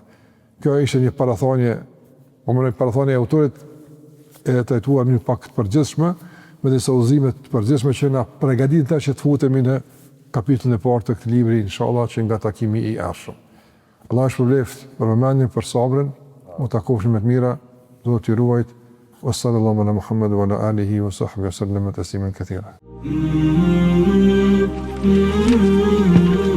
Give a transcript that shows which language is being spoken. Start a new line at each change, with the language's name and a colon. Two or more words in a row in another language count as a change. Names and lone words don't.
Albanian: Kjo ishte një parathonje, parathonje e autorit e trajtuar një pak të përgjithshme, me disa udhëzime të përgjithshme që na përgatitin tash që të futemi në kapitullin e parë të këtij libri, inshallah që nga takimi i ardhshëm. Allah shpëleft për vëmendjen, për sabrin, u takofshim me të mira, Zoti ju ruajt.
Arabic: وصلى الله على محمد وعلى آله وصحبه وسلم تسليما كثيرا.